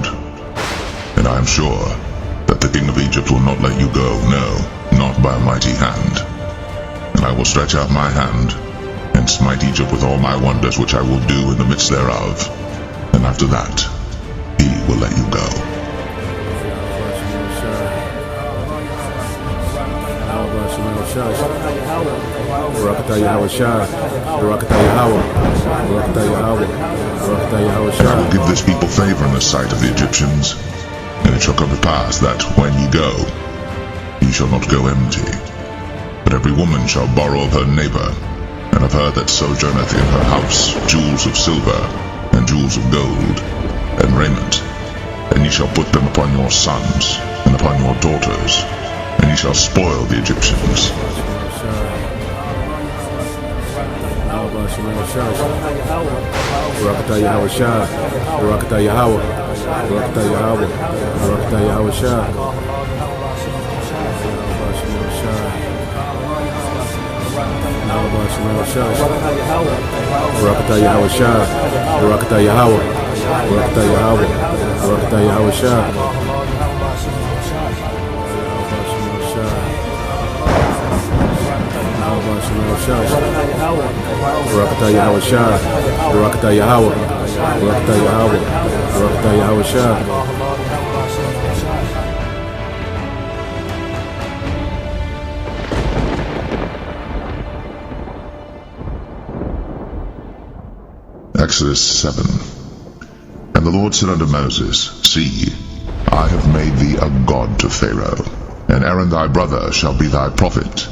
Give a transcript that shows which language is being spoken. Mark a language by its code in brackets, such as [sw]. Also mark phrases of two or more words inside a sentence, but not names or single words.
[en] And I am sure that the king of Egypt will not let you go, no, not by a mighty hand. And I will stretch out my hand, and smite Egypt with all my wonders which I will do in the midst thereof. And after that, he will let you go. Barakatah Yahweh Shah, Barakatah Yahweh, Barakatah Yahweh, Barakatah Yahweh Shah. I will give this people favor in the sight of the Egyptians, and it shall come to pass that when ye go, ye shall not go empty. But every woman shall borrow of her neighbour, and of her that sojourneth in her house, jewels of silver, and jewels of gold, and raiment. And ye shall put them upon your sons, and upon your daughters, and ye shall spoil the Egyptians. Barakatah Yahweh Shah. Barakatah Yahweh. Barakatah Yahweh. Barakatah Yahweh Shah. Barakatah Yahweh Shah. Barakatah Yahweh. Barakatah Yahweh. Barakatah Yahweh Shah. Barakatah Yahweh Shah. Barakatah Yahweh. Barakatah Yahweh. Barakatah Yahweh Shah. Exodus 7. And the Lord said unto Moses, See, I have made thee a god to Pharaoh, and Aaron thy brother shall be thy prophet.